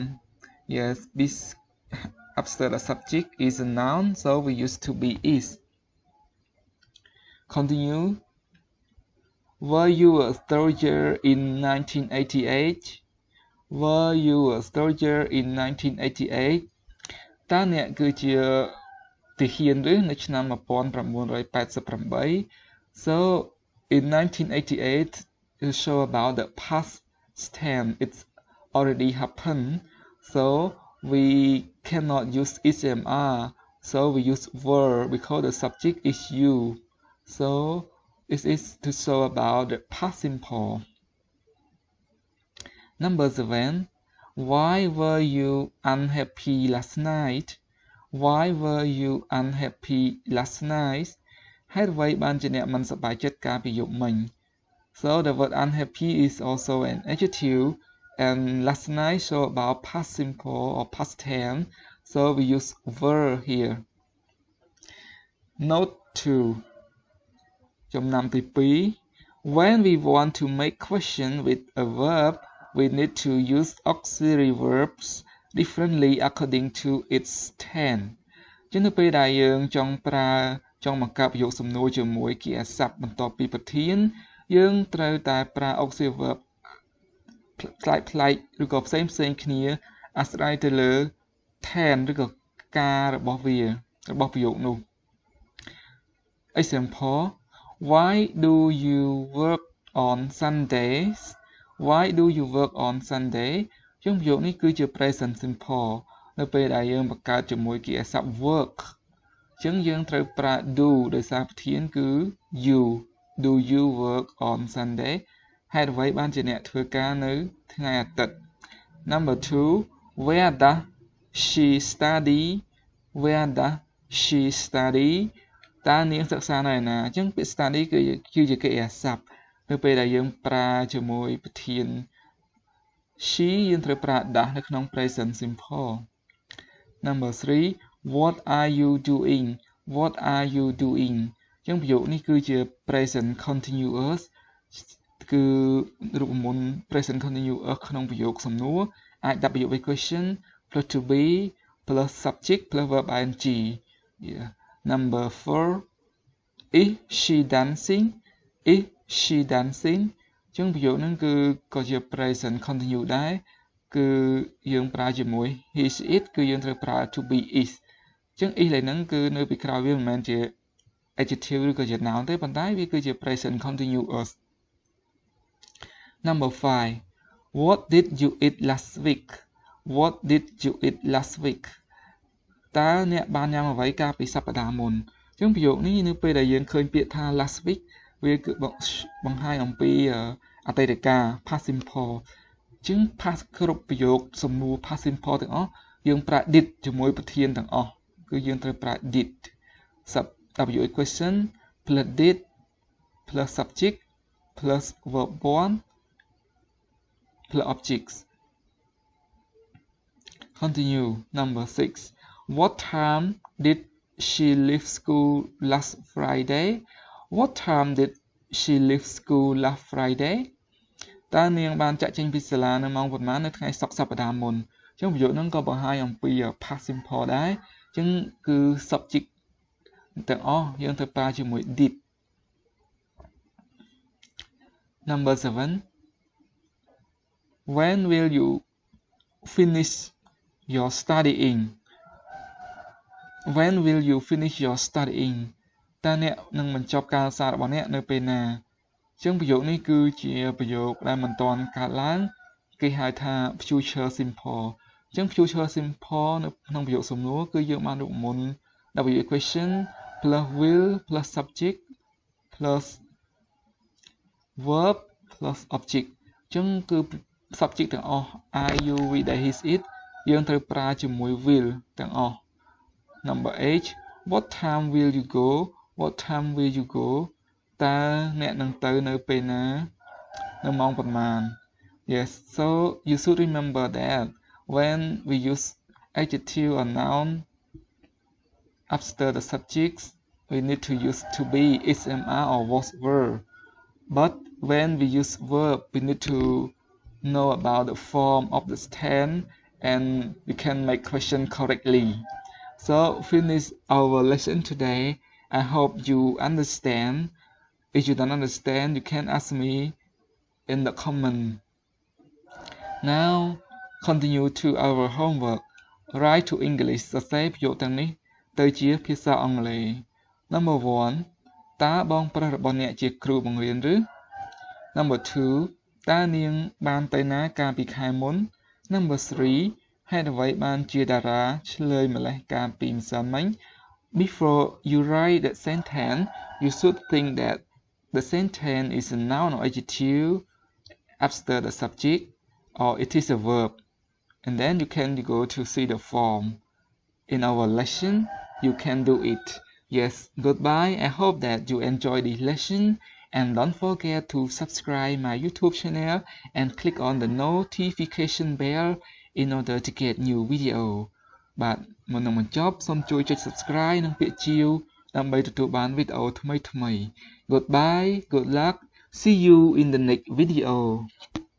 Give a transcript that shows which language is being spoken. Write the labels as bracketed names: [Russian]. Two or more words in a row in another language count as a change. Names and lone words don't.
[English] Yes, this after the subject is a noun, so we use to be is. Continue. Were you a soldier in 1988? Were you a soldier in 1988? [Khmer] តើអ្នកគឺជាទាហានឬនៅឆ្នាំ1988 [English] So in 1988 it show about the past tense. It's already happened, so we cannot use ismr, so we use verb because the subject is you. So it is to show about the past simple. Number 7. Why were you unhappy last night? Why were you unhappy last night? [Khmer] ហេតុអ្វីបានជាអ្នកមិនសប្បាយចិត្តកាលពីយប់មិញ? [English] So the word unhappy is also an adjective, and last night show about past simple or past tense, so we use were here. Note 2. [Khmer] ចំណាំទី 2. [English] When we want to make question with a verb, we need to use auxiliary verbs differently according to its tense. [Khmer] ចឹងនៅពេលដែលយើងចង់បង្កើតប្រយោគសំណួរជាមួយគីអាសព្ទបន្ទាប់ពីប្រធាន យើងត្រូវតែប្រើ [English] auxiliary verb [Khmer] ប្លែកៗឬក៏ផ្សេងៗគ្នាអាស្រ័យទៅលើ tense ឬក៏ការរបស់ប្រយោគនោះ [English] Example: Why do you work on Sundays? Why do you work on Sunday? [Khmer] ចឹងប្រយោគនេះគឺជា [English] present simple [Khmer] នៅពេលដែលយើងបង្កើតជាមួយគីអាសព្ទ work ចឹងយើងត្រូវប្រើ do ដោយសារប្រធានគឺ you. [English] Do you work on Sunday? [Khmer] ហេតុអ្វីបានជាអ្នកធ្វើការនៅថ្ងៃអាទិត្យ Number 2. [English] Where does she study? Where does she study? [Khmer] តើនាងសិក្សានៅឯណា ចឹងពាក្យ study គឺជាគីអាសព្ទ នៅពេលដែលយើងប្រើជាមួយប្រធាន she យើងត្រូវប្រើ does នៅក្នុង [English] present simple. Number 3. What are you doing? What are you doing? [Khmer] ចឹងប្រយោគនេះគឺជា [English] present continuous [Khmer] គឺរូបមន្ត [English] present continuous [Khmer] ក្នុងប្រយោគសំណួរអាចដាក់ប្រយោគ [English] question plus to be plus subject plus verb ing. Yeah. Number 4. Is she dancing? Is she dancing? [Khmer] ចឹងប្រយោគហ្នឹងគឺក៏ជា [English] present continuous [Khmer] ដែរគឺយើងប្រើជាមួយ [English] he she it [Khmer] គឺយើងត្រូវប្រើ [English] to be is [Khmer] ចឹង is ហ្នឹងគឺនៅពីក្រោយវាមិនមែនជា adjective ឬក៏ជា noun ទេប៉ុន្តែវាគឺជា [English] present continuous. Number 5. What did you eat last week? What did you eat last week? [Khmer] តើអ្នកបានញ៉ាំអ្វីកាលពីសប្តាហ៍មុន ចឹងប្រយោគនេះនៅពេលដែលយើងឃើញពាក្យថា [English] last week [Khmer] វាគឺបង្ហាញអំពីអតីតកាល [English] past simple [Khmer] ចឹង past គ្រប់ប្រយោគសំណួរ [English] past simple [Khmer] ទាំងអស់យើងប្រើ did ជាមួយប្រធានទាំងអស់គឺយើងត្រូវប្រើ [English] did WH question plus did plus subject plus verb 1 plus objects. Continue. Number 6. What time did she leave school last Friday? What time did she leave school last Friday? [Khmer] តើនាងបានចាក់ចេញពីសាលានៅម៉ោងប៉ុន្មាននៅថ្ងៃសុក្រសប្តាហ៍មុន ចឹងប្រយោគហ្នឹងក៏បង្ហាញអំពី [English] past simple [Khmer] ដែរចឹងគឺ subject ទាំងអស់យើងត្រូវប្រើជាមួយ did. [English] Number 7. When will you finish your studying? When will you finish your studying? [Khmer] តើអ្នកនឹងបញ្ចប់ការសិក្សារបស់អ្នកនៅពេលណាចឹងប្រយោគនេះគឺជាប្រយោគដែលមិនទាន់កើតឡើងគេហៅថា [English] future simple [Khmer] ចឹង [English] future simple [Khmer] នៅក្នុងប្រយោគសំណួរគឺយើងបានរូបមន្ត [English] WH question plus will plus subject plus verb plus object [Khmer] ចឹងគឺ subject ទាំងអស់ [English] I you we they his it [Khmer] យើងត្រូវប្រើជាមួយ will ទាំងអស់ Number 8. [English] What time will you go? What time will you go? [Khmer] តើអ្នកនឹងទៅនៅពេលណានៅម៉ោងប៉ុន្មាន [English] Yes, so you should remember that when we use adjective or noun after the subjects we need to use to be, ismr or was verb. But when we use verb we need to know about the form of the tense and we can make question correctly. So finish our lesson today. I hope you understand. If you don't understand, you can ask me in the comment. Now continue to our homework. Write to English [Khmer] សរសេរប្រយោគទាំងនេះទៅជាភាសាអង់គ្លេស Number 1. តើបងប្រុសរបស់អ្នកជាគ្រូបង្រៀនឬ [English] Number 2 [Khmer] តើនាងបានទៅណាកាលពីខែមុន [English] Number 3 [Khmer] ហេតុអ្វីបានជាតារាឆ្លើយម្លេះកាលពីម្សិលមិញ [English] Before you write the sentence, you should think that the sentence is a noun or adjective after the subject, or it is a verb. And then you can go to see the form. In our lesson, you can do it. Yes, goodbye. I hope that you enjoy this lesson. And don't forget to subscribe my YouTube channel and click on the notification bell in order to get new video. [Khmer] បាទមុននឹងបញ្ចប់សូមជួយចុច subscribe និងពាក្យជាវដើម្បីទទួលបានវីដេអូថ្មីៗ [English] Goodbye, good luck, see you in the next video.